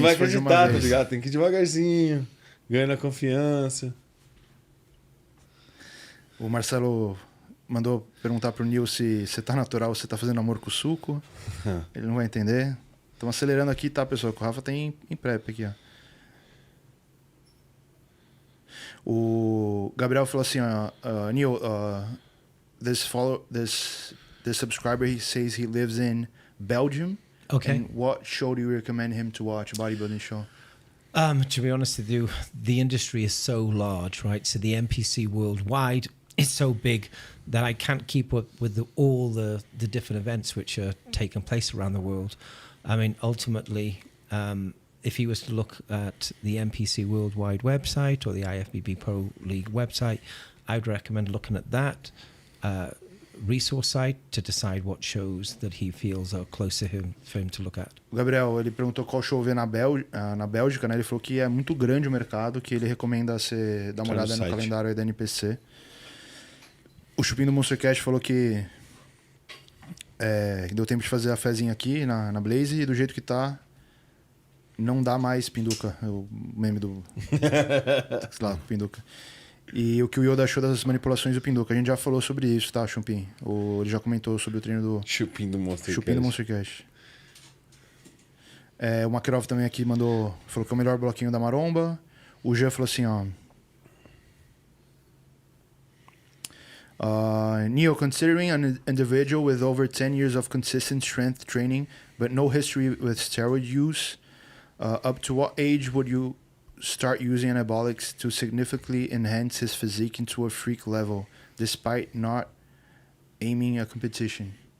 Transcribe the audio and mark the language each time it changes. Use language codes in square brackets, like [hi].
[pt] Ele não vai acreditar, tá ligado? Tem que ir devagarzinho, ganhando a confiança. O Marcelo mandou perguntar pro Nil se você tá natural ou se tá fazendo amor com o suco. Ele não vai entender. Estamos acelerando aqui, tá, pessoal? Que o Rafa tem em prep aqui, ó. O Gabriel falou assim, [en] Neil, this subscriber, he says he lives in Belgium. Okay. And what show do you recommend him to watch? A bodybuilding show? To be honest with you, the industry is so large, right? So the NPC worldwide is so big that I can't keep up with all the different events which are taking place around the world. I mean, ultimately, if he was to look at the NPC Worldwide website or the IFBB Pro League website, I would recommend looking at that resource site to decide what shows that he feels are close to him for him to look at. [pt] O Gabriel, ele perguntou qual show ver na Bélgica, né? Ele falou que é muito grande o mercado, que ele recomenda você dar uma olhada no calendário aí da NPC. O Chupim do Monster Cash falou que deu tempo de fazer a fezinha aqui na Blaze e do jeito que tá, não dá mais pinduca. O meme do... sei lá, pinduca. E o que o Yoda achou das manipulações do pinduca. A gente já falou sobre isso, tá, Chupim? Ele já comentou sobre o treino do... Chupim do Monster Cash. O Makarov também aqui falou que é o melhor bloquinho da maromba. O Jean falou assim, ó... [en] Neil, considering an individual with over 10 years of consistent strength training but no history with steroid use, up to what age would you start using anabolics to significantly enhance his physique into a freak level, despite not aiming a competition?